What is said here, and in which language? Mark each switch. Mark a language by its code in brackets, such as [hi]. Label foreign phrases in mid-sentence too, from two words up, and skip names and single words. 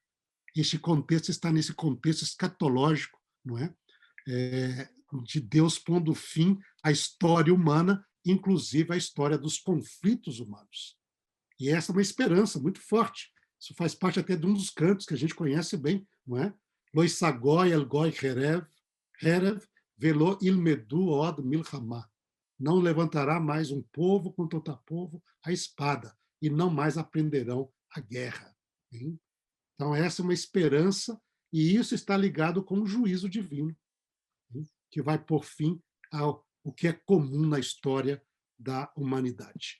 [pt] Este contexto está nesse contexto escatológico, não é? De Deus pondo fim à história humana, inclusive à história dos conflitos humanos. E essa é uma esperança muito forte. Isso faz parte até de um dos cantos que a gente conhece bem, não é? [he] לא ישא גוי אל גוי חרב ולא ילמדו עוד מלחמה. [pt] Não levantará mais um povo contra outro povo a espada, e não mais aprenderão a guerra. Hein? Então, essa é uma esperança, e isso está ligado com o juízo divino, hein? Que vai pôr fim ao que é comum na história da humanidade.